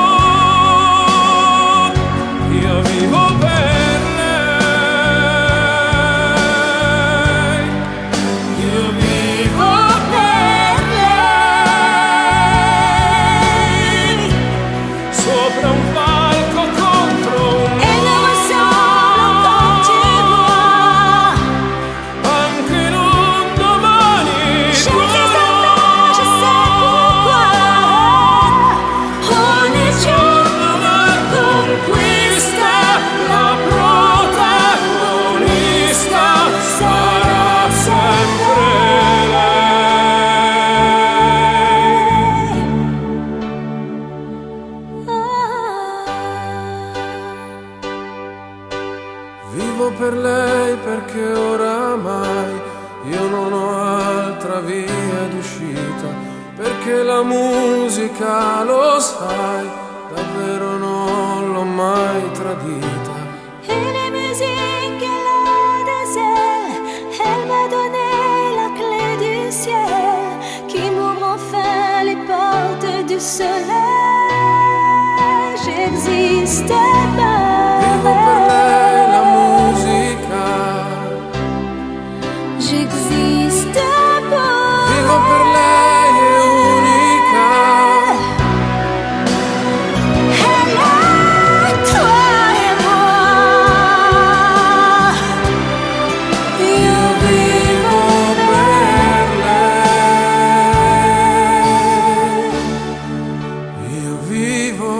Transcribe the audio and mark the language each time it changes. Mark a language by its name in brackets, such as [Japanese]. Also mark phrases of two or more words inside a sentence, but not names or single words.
[Italian] Io vivo per lei. Io vivo per lei. Sopra un palco contro un [French] Elle me ressemble quand tu vois. [Italian] anche in un domani. [French] J'existe enfin, je sais pourquoi. [Italian] Ogni giorno una conquista. La protagonista sarà sempre lei. Vivo per lei perché oramai io non ho altra via d'uscita, perché la musica, lo sai, davvero non l'ho mai tradita. [French] Et les musiques, elle a des ailes. Elle m'a donné la clé du ciel qui m'ouvre enfin les portes du soleil. J'existe [Italian] Vivo per lei la musica. [French] J'existe pour [Italian] Vivo per lei è unica. [French] elle, toi et moi. [Italian] Io vivo per lei. Io vivo.